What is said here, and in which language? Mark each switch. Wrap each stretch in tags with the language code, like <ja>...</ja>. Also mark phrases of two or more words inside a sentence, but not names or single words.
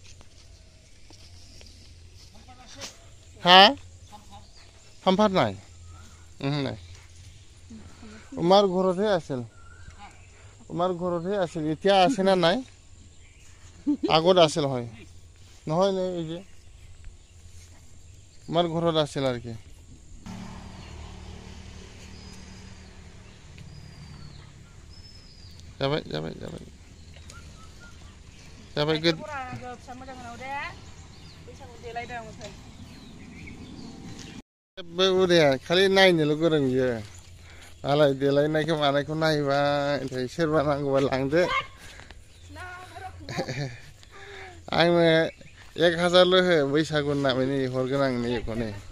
<brx>हा फामफार</brx> <as>নাই নাই আমাৰ ঘৰতহে আছিল এতিয়া আছে না নাই আগত আছিল হয় নহয় নে এই যে আমাৰ ঘৰত আছিল আর কি जाबाय</as> <brx>उदैया खालि नायनोल' गोरों बियो मालाय देलायनायखौ मानायखौ नायबाय सोरबा नांगौबा लांदो आंनो 1000 हो बैसागु नामैनो हरगोन आं नैखौनो</brx>